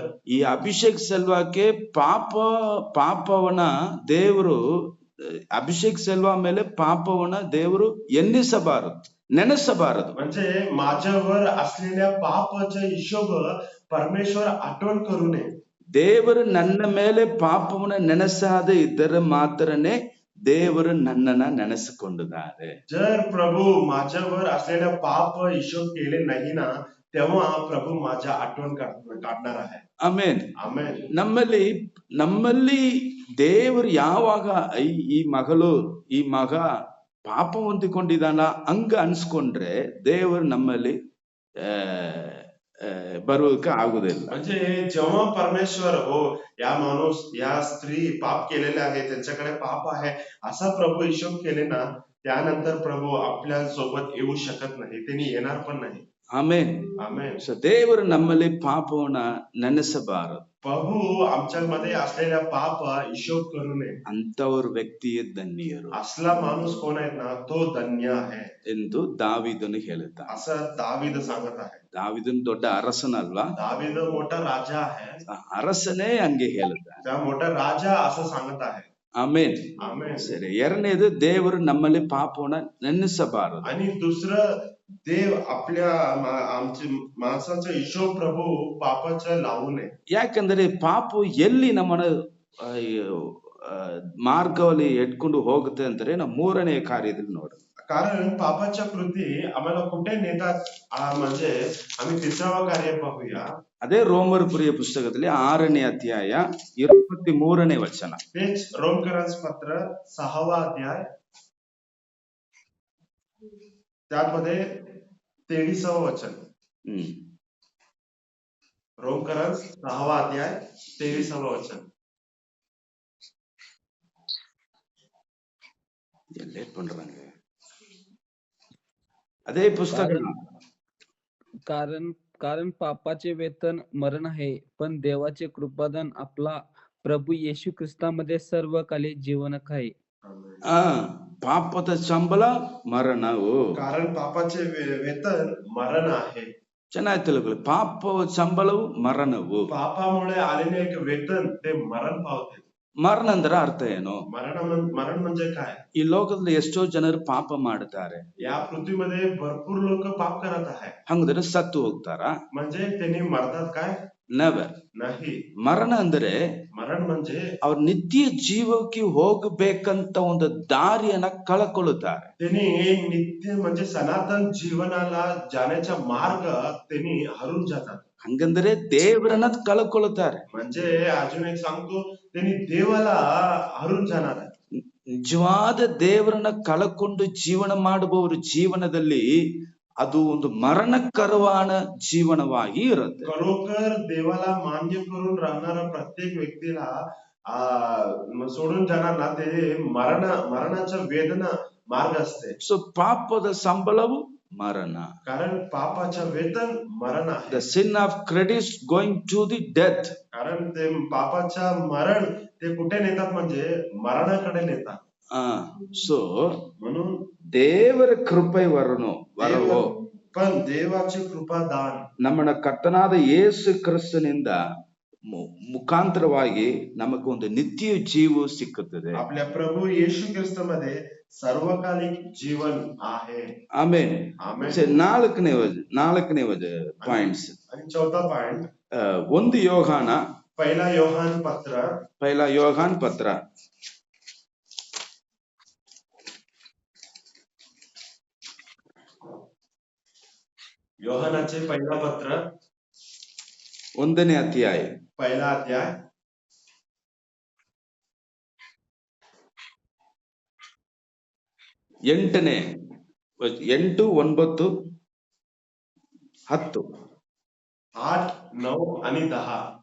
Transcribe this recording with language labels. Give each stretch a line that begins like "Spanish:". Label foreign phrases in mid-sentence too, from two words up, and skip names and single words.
Kannada: ಈ ಅಭಿಷೇಕ್ ಸೆಲ್ವಾಕ್ಕೆ ಪಾಪವನ್ನ ದೇವರು, ಅಭಿಷೇಕ್ ಸೆಲ್ವಾ ಮೇಲೆ ಪಾಪವನ್ನ ದೇವರು ಎನ್ನಿಸಬಾರದು, ನೆನೆಸಬಾರದು.
Marathi: म्हणजे माझ्यावर असलेल्या पापाचा हिशोब परमेश्वर आठवण करू नये.
Kannada: ದೇವರು ನನ್ನ ಮೇಲೆ ಪಾಪವನ್ನ ನೆನೆಸಾದೆ ಇದ್ದರೆ ಮಾತ್ರನೇ ದೇವರು ನನ್ನನ್ನ ನೆನೆಸಿಕೊಂಡಿದ್ದಾರೆ.
Marathi: जर प्रभू माझ्यावर असलेल्या पाप हिशोब केले नाही ना, तेव्हा प्रभू माझ्या आठवण काढणार आहे.
Kannada: ಆಮೆನ್.
Marathi: आमेन.
Kannada: ನಮ್ಮಲ್ಲಿ ದೇವರು ಯಾವಾಗ ಈ ಮಗಳು, ಈ ಮಗ ಪಾಪ ಹೊಂದಿಕೊಂಡಿದ್ದಾನ ಹಂಗ ಅನ್ಸ್ಕೊಂಡ್ರೆ ದೇವರು ನಮ್ಮಲ್ಲಿ ಬರೋದಕ್ಕೆ ಆಗುದಿಲ್ಲ.
Marathi: म्हणजे जेव्हा परमेश्वर हो या माणूस, या स्त्री पाप केलेले आहे, त्यांच्याकडे पाप आहे असा प्रभू हिशोब केले ना, त्यानंतर प्रभू आपल्या सोबत येऊ शकत नाही, त्यांनी येणार पण नाही.
Kannada: ಆಮೆನ್.
Marathi: आमेन.
Kannada: ಸೊ ದೇವರು ನಮ್ಮಲ್ಲಿ ಪಾಪವನ್ನ ನೆನೆಸಬಾರದು.
Marathi: प्रभू आमच्यामध्ये असलेल्या पाप हिशोब करू नये.
Kannada: ಅಂತವರು ವ್ಯಕ್ತಿಯೇ ಧನ್ಯರು
Marathi: असला माणूस कोण आहे ना, तो धन्य आहे
Kannada: ಎಂದು ದಾವೀದನು ಹೇಳುತ್ತ.
Marathi: असं दावीद सांगत आहे.
Kannada: ದಾವೀದನು ದೊಡ್ಡ ಅರಸನಲ್ವಾ,
Marathi: दावीद मोठा राजा आहे,
Kannada: ಅರಸನೇ ಹಂಗೆ ಹೇಳುತ್ತ.
Marathi: त्या मोठा राजा असं सांगत आहे.
Kannada: ಆಮೆನ್.
Marathi: आमेन.
Kannada: ಸರಿ. ಎರಡನೇದು, ದೇವರು ನಮ್ಮಲ್ಲಿ ಪಾಪವನ್ನ ನೆನೆಸಬಾರದು.
Marathi: आणि दुसरं, देव आपल्या माणसाचा हिशोब प्रभू पापाचा लावू नये.
Kannada: ಯಾಕಂದ್ರೆ ಪಾಪ ಎಲ್ಲಿ ನಮ್ಮನ್ನ ಮಾರ್ಗದಲ್ಲಿ ಎಟ್ಕೊಂಡು ಹೋಗುತ್ತೆ ಅಂದ್ರೆ ನಾವು 3ನೇ ಕಾರ್ಯದಲ್ಲಿ ನೋಡೋಣ.
Marathi: कारण पापाच्या कृती आम्हाला कुठे नेतात, म्हणजे आम्ही 3वा कार्य पाहूया.
Kannada: ಅದೇ ರೋಮರ್ ಪುರಿಯ ಪುಸ್ತಕದಲ್ಲಿ 6ನೇ ಅಧ್ಯಾಯ 23ನೇ ವಚನ.
Marathi: तेच रोमकरांस पत्र 6वा अध्याय, त्यामध्ये 23व वचन. रोमकरांस 6वा अध्याय 23वा वचन.
Tamil: லேட் பண்றாங்க. அதே புஸ்தகம்
Marathi: कारण कारण पापाचे वेतन मरण आहे, पण देवाचे कृपादान आपला प्रभू येशू ख्रिस्तामध्ये सर्वकाली जीवनक आहे.
Kannada: ಆ ಪಾಪದ ಸಂಬಳ ಮರಣವು.
Marathi: कारण पापाचे वेतन मरण आहे.
Kannada: ಚೆನ್ನಾಗಿ ತಿಳ್ಕೊಳ್ಳಿ, ಪಾಪದ ಸಂಬಳವು ಮರಣವು.
Marathi: पापामुळे आलेले एक वेतन ते मरण पावते.
Kannada: ಮರಣ ಅಂದ್ರೆ ಅರ್ಥ ಏನು?
Marathi: मरण म्हणजे काय?
Kannada: ಈ ಲೋಕದಲ್ಲಿ ಎಷ್ಟೋ ಜನರು ಪಾಪ ಮಾಡ್ತಾರೆ,
Marathi: या पृथ्वीमध्ये भरपूर लोक पाप करत आहे.
Kannada: ಹಂಗಂದ್ರೆ ಸತ್ತು ಹೋಗ್ತಾರಾ?
Marathi: म्हणजे त्यांनी मरतात काय?
English: ನೆವರ್.
Marathi: नाही.
Kannada: ಮರಣ ಅಂದ್ರೆ
Marathi: मरण म्हणजे
Kannada: ಅವ್ರ ನಿತ್ಯ ಜೀವಕ್ಕೆ ಹೋಗಬೇಕಂತ ಒಂದು ದಾರಿಯನ್ನ ಕಳ್ಕೊಳ್ಳುತ್ತಾರೆ.
Marathi: त्यांनी नित्य म्हणजे सनातन जीवनाला जाण्याचा मार्ग त्यांनी हरून जातात.
Kannada: ಹಂಗಂದ್ರೆ ದೇವರನ್ನ ಕಳ್ಕೊಳ್ಳುತ್ತಾರೆ.
Marathi: म्हणजे अजून एक सांगतो, त्यांनी देवाला हरून जाणार आहे.
Kannada: ನಿಜವಾದ ದೇವರನ್ನ ಕಳಕೊಂಡು ಜೀವನ ಮಾಡುವವರ ಜೀವನದಲ್ಲಿ ಅದು ಒಂದು ಮರಣಕರವಾದ ಜೀವನವಾಗಿ ಇರುತ್ತೆ.
Marathi: खरोखर देवाला मान्य करून राहणारा प्रत्येक व्यक्तीला सोडून जाणार ना, ते मरणाचा वेदना मार्ग असते.
Kannada: ಸೊ ಪಾಪದ ಸಂಬಳವು ಮರಣ.
Marathi: कारण पापाचं वेतन मरण आहे.
English: the sin of credits going to the death.
Marathi: कारण ते पापाचा मरण ते कुठे नेतात? म्हणजे मरणाकडे नेतात.
Kannada: ಸೊ
Marathi: म्हणून
Kannada: ದೇವರ ಕೃಪೆ ವರನು ವರವು
Marathi: पण देवाची कृपा दान
Kannada: ನಮ್ಮ ಕರ್ತನಾದ ಯೇಸು ಕ್ರಿಸ್ತನಿಂದ ಮುಖಾಂತರವಾಗಿ ನಮಗೊಂದು ನಿತ್ಯ ಜೀವ ಸಿಕ್ಕುತ್ತದೆ.
Marathi: आपल्या प्रभू येशू ख्रिस्तामध्ये सर्वकालिक जीवन आहे.
Kannada: ಆಮೆನ್.
Marathi: आमेन.
Kannada: ನಾಲ್ಕನೇ ಪಾಯಿಂಟ್ಸ್.
Marathi: आणि चौथा पॉइंट,
Kannada: 1 ಯೋಹಾನ
Marathi: पहिला योहान पत्र योहानाचे पहिला पत्र
Kannada: 1ನೇ ಅಧ್ಯಾಯ
Marathi: पहिला अध्याय
Kannada: 8, 9, 10.
Marathi: 8, 9 आणि 10.